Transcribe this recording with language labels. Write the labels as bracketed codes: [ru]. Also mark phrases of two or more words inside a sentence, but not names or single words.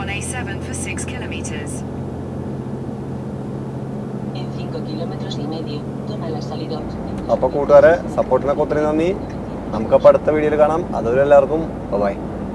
[en] A7 for 6 kilometers. [es] En 5 kilómetros y medio, toma la salida. [ml] അപ്പോൾ കൂട്ടുകാരെ സപ്പോർട്ടിനൊക്കെ ഒത്തിരി നന്ദി. നമുക്കപ്പോൾ അടുത്ത വീഡിയോയിൽ കാണാം. അതുവരെ എല്ലാവർക്കും ബൈ.